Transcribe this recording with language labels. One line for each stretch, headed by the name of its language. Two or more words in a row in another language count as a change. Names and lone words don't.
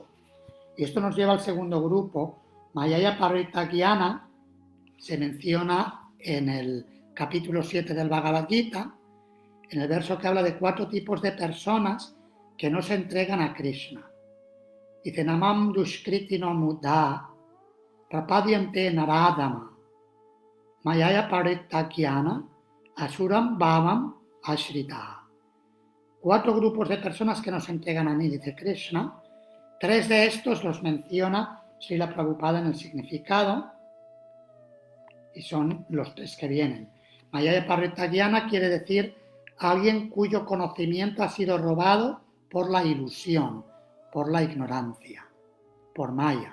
Spanish: Y esto nos lleva al segundo grupo.
Sanskrit: मायया अपहृतज्ञाना
Spanish: se menciona en el capítulo 7 del Bhagavad Gita, en el verso que habla de 4 tipos de personas que no se entregan a Krishna. Dice,
Sanskrit: नमां दुष्कृतिनो मूढाः प्रपद्यन्ते नराधमाः मायया अपहृतज्ञाना आसुरं भावम् आश्रिताः.
Spanish: 4 grupos de personas que no se entregan a mí, dice Krishna. 3 de estos los menciona Srila Prabhupada en el significado, y son los 3 que vienen.
Sanskrit: मायया अपहृतज्ञाना
Spanish: quiere decir alguien cuyo conocimiento ha sido robado por la ilusión, por la ignorancia, por Maya.